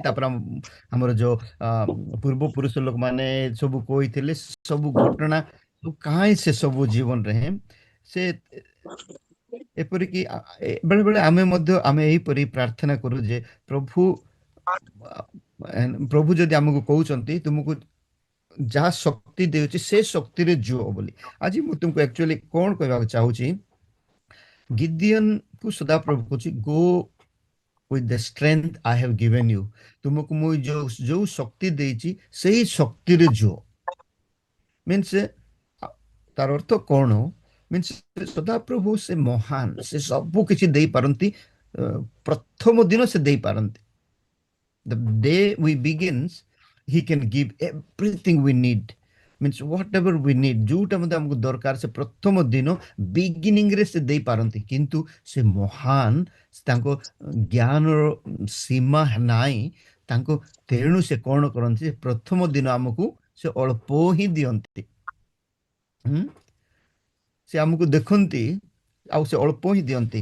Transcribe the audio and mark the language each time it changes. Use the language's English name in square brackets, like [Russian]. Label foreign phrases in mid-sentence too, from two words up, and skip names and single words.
[Odia] ତାପରେ ଆମର ଯୋଉ ପୂର୍ବପୁରୁଷ ଲୋକମାନେ ସବୁ କହିଥିଲେ, ସବୁ ଘଟଣା କାହିଁ ସେ ସବୁ ଜୀବନରେ ସେ ଏପରିକି ବେଳେବେଳେ ଆମେ ଏହିପରି ପ୍ରାର୍ଥନା କରୁ ଯେ ପ୍ରଭୁ ଯଦି ଆମକୁ କହୁଛନ୍ତି ତୁମକୁ ଯାହା ଶକ୍ତି ଦେଉଛି ସେ ଶକ୍ତିରେ ଜୁଅ ବୋଲି। ଆଜି ମୁଁ ତୁମକୁ ଆକ୍ଚୁଆଲି କ'ଣ କହିବାକୁ ଚାହୁଁଛି, ଗିଦିଅନକୁ ସଦାପ୍ରଭୁ କହୁଛି [English] go with the strength I have given you. [Odia] ତୁମକୁ ମୁଁ ଯୋଉ ଶକ୍ତି ଦେଇଛି ସେଇ ଶକ୍ତିରେ ଜୁଅ। ମିନ୍ସ ତାର ଅର୍ଥ କ'ଣ? ମିନ୍ସ ସଦାପ୍ରଭୁ ସେ ମହାନ, ସେ ସବୁ କିଛି ଦେଇପାରନ୍ତି। ପ୍ରଥମ ଦିନ ସେ ଦେଇପାରନ୍ତି। [English] The day we begins, he can give everything we need. means whatever we need, [Odia] ଯୋଉଟା ମଧ୍ୟ ଆମକୁ ଦରକାର ସେ ପ୍ରଥମ ଦିନ ବିଗିନିଂରେ ସେ ଦେଇପାରନ୍ତି। କିନ୍ତୁ ସେ ମହାନ, ତାଙ୍କ ଜ୍ଞାନର ସୀମା ନାହିଁ ତାଙ୍କ, ତେଣୁ ସେ କ'ଣ କରନ୍ତି, ପ୍ରଥମ ଦିନ ଆମକୁ ସେ ଅଳ୍ପ ହିଁ ଦିଅନ୍ତି। ସେ ଆମକୁ ଦେଖନ୍ତି ଆଉ ସେ ଅଳ୍ପ ହିଁ ଦିଅନ୍ତି।